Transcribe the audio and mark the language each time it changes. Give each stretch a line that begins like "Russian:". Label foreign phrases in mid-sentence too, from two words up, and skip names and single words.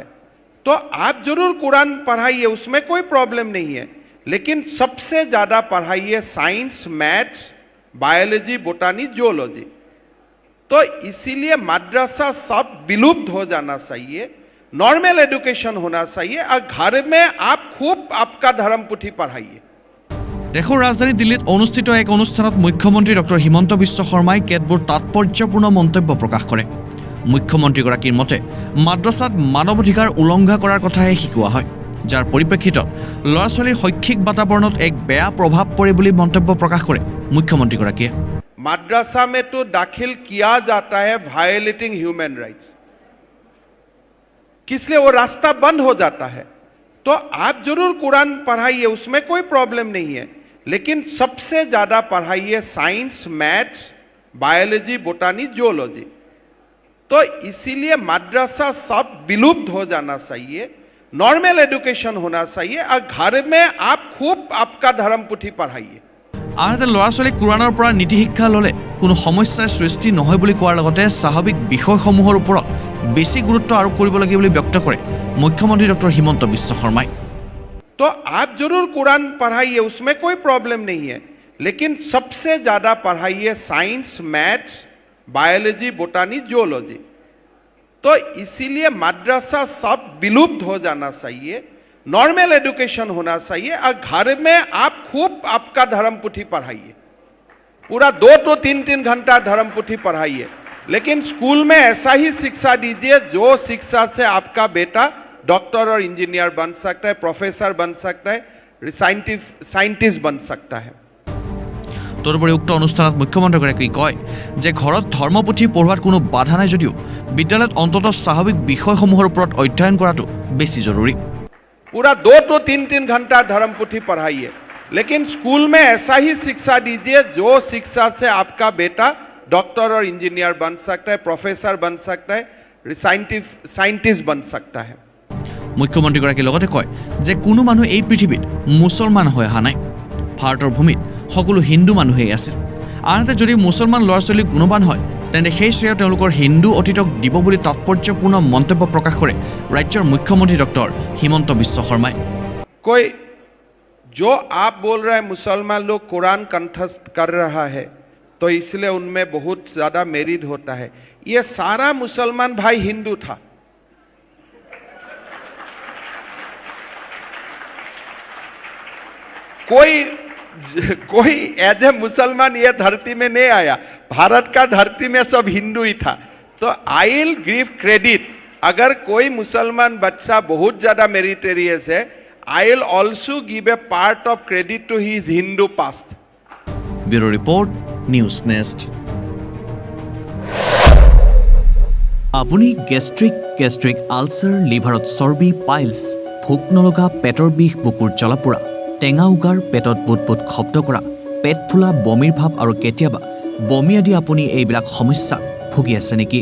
Hindi: तो आप जरूर कुरान पढ़ाइए, उसमें कोई प्रॉब्लम नहीं है, लेकिन सबसे ज्यादा पढ़ाइए साइंस, मैथ्स, बायोलॉजी, बोटानी, जियोलॉजी। तो इसीलिए मद्रसा सब विलुप्त हो जाना चाहिए,
English: normal education
Hindi: होना चाहिए, और घर में आप खूब आपका धर्म पुथी पढ़ाइए।
Assamese: দেশৰ ৰাজধানী দিল্লীত অনুষ্ঠিত এক অনুষ্ঠানত মুখ্যমন্ত্ৰী ডক্টৰ হিমন্ত বিশ্ব শৰ্মাই কেতবোৰ তাৎপৰ্যপূৰ্ণ মন্তব্য প্ৰকাশ কৰে। মুখ্যমন্ত্ৰীগৰাকীৰ মতে মাদ্ৰাছাত মানৱ অধিকাৰ উলংঘা কৰাৰ কথাহে শিকোৱা হয়, যাৰ পৰিপ্ৰেক্ষিতত ল'ৰা ছোৱালীৰ শৈক্ষিক বাতাবৰণত এক বেয়া প্ৰভাৱ পৰে বুলি মন্তব্য প্ৰকাশ কৰে মুখ্যমন্ত্ৰীগৰাকীয়ে।
Hindi: मद्रसा में तो दाखिल किया जाता है
English: violating human rights,
Hindi: किसलिए वो रास्ता बंद हो जाता है। तो आप जरूर कुरान पढ़ाइए, उसमें कोई प्रॉब्लम नहीं है, लेकिन सबसे ज्यादा पढ़ाइए साइंस, मैथ्स, बायोलॉजी, बोटानी, जियोलॉजी। तो इसीलिए मद्रसा सब विलुप्त हो जाना चाहिए,
English: normal education
Hindi: होना चाहिए, और घर में आप खूब आपका धर्म पुथी पढ़ाइए।
Assamese: আনহাতে ল'ৰা ছোৱালীক কোৰাণৰ পৰা নীতি শিক্ষা ল'লে কোনো সমস্যাৰ সৃষ্টি নহয় বুলি কোৱাৰ লগতে স্বাভাৱিক বিষয়সমূহৰ ওপৰত বেছি গুৰুত্ব আৰোপ কৰিব লাগে বুলি ব্যক্ত কৰে মুখ্যমন্ত্ৰী ডক্টৰ হিমন্ত বিশ্ব শৰ্মাই।
Hindi: तो आप जरूर कुरान पढ़ाइए, उसमें कोई प्रॉब्लम नहीं है, लेकिन सबसे ज्यादा पढ़ाइए साइंस, मैथ्स, बायोलॉजी, बोटानी, जियोलॉजी। तो इसीलिए मद्रसा सब विलुप्त हो जाना चाहिए,
English: normal education
Hindi: होना चाहिए, और घर में आप खूब आपका धर्म पुथी पढ़ाइए, पूरा 2 to 3 घंटा धर्म पुथी पढ़ाइए, लेकिन स्कूल में ऐसा ही शिक्षा दीजिए जो शिक्षा से आपका बेटा डॉक्टर और इंजीनियर बन सकता है, प्रोफेसर बन सकता है, साइंटिस्ट बन सकता है।
Assamese: তদুপৰি উক্ত অনুষ্ঠানত মুখ্যমন্ত্ৰীগৰাকীয়ে কয় যে ঘৰত ধৰ্মপুথি পঢ়োৱাত কোনো বাধা নাই যদিও বিদ্যালয়ত অন্ততঃ স্বাভাৱিক বিষয়সমূহৰ ওপৰত অধ্যয়ন কৰাটো বেছি জৰুৰী।
Hindi: पूरा 2 to 3 घंटा धर्म पुथी पढ़ाइए, लेकिन स्कूल में ऐसा ही शिक्षा दीजिए जो शिक्षा से आपका बेटा डॉक्टर और इंजीनियर बन सकता है, प्रोफेसर बन सकता है, साइंटिस्ट बन सकता है।
Assamese: মুখ্যমন্ত্ৰীগৰাকীয়ে লগতে কয় যে কোনো মানুহ এই পৃথিৱীত মুছলমান হৈ অহা নাই, ভাৰতৰ ভূমিত সকলো হিন্দু মানুহেই আছিল। আনহাতে যদি মুছলমান ল'ৰা ছোৱালী গুণৱান হয় তেন্তে সেই শ্ৰেয় তেওঁলোকৰ হিন্দু অতীতক দিব বুলি তাৎপৰ্যপূৰ্ণ মন্তব্য প্ৰকাশ কৰে ৰাজ্যৰ মুখ্যমন্ত্ৰী ডক্টৰ হিমন্ত বিশ্ব শৰ্মাই।
Hindi: कोई जो आप बोल रहे हैं मुसलमान लोग कुरान कंठस्थ कर रहा है तो इसलिए उनमें बहुत ज्यादा मेरिट होता है, ये सारा मुसलमान भाई हिंदू था। कोई
English: as a
Hindi: मुसलमान ये धरती में नहीं आया, भारत का धरती में सब हिंदू ही था।
English: तो I will give credit,
Hindi: अगर कोई मुसलमान बच्चा बहुत ज्यादा मेरिटेरियस है,
English: I will also give a part of credit to his Hindu past. Bureau Report,
Assamese: নিউজ নেষ্ট। আপুনি
English: gastric ulcer,
Assamese: লিভাৰত চৰ্বি, পাইলছ, ভোক নলগা, পেটৰ বিষ, বুকুৰ জ্বলা-পোৰা, টেঙা উগাৰ, পেটত বুট শব্দ কৰা, পেট ফুলা, বমিৰ ভাৱ আৰু কেতিয়াবা বমি আদি আপুনি এইবিলাক সমস্যা ভুগি আছে নেকি?